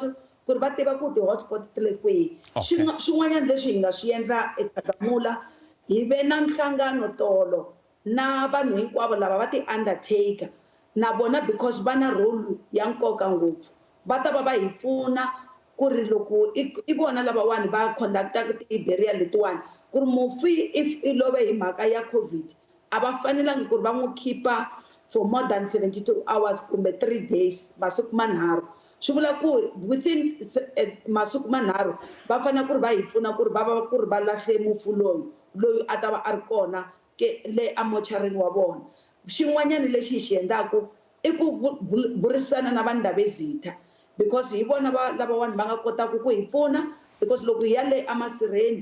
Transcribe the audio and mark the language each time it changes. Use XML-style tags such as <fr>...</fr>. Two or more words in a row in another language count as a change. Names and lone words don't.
<ts>ku ri va tiva ku ti-hotspot ti le kwihi swin'wanyana leswi hi nga swi endla eKhazamula hi ve na nhlangano tolo na vanhu hinkwavo lava va ti-undertaker na vona because va na role ya nkoka ngopfu va ta va hi pfuna ku ri loko i vona lavawani va conductaka ti-burial letiwani ku ri mufi if i love hi mhaka ya COVID a va fanelangi ku ri va n'wi khipa</ts> <en>for more than 72 hours</en> <ts>kumbe 3 days masiku manharhu swi vula ku within masiku manharhu va fanele ku ri va hi pfuna ku ri va lahle mufu loyi a ta va a ri kona le amocharini wa vona xin'wanyana lexi hi xi endlaku i ku burisana na vanhu lavezitha because hi vona lavawani va nga kotaka ku hi pfuna because loko hi ya le emasirheni</ts>